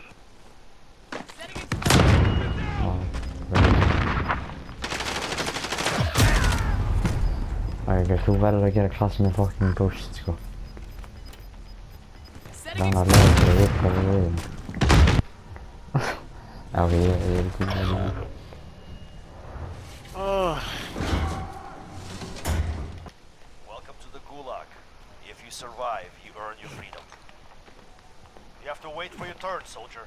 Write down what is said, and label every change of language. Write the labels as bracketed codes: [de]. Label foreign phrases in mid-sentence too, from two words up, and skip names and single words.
[is] Þú verður að gera klass með [en] fucking ghost, [is] sko. Það er alveg að vita hvað við erum. Já, ok, ég er ekki með það. [en] Welcome to the Gulag. If you survive, you earn your freedom. You have to wait for your turn, soldier.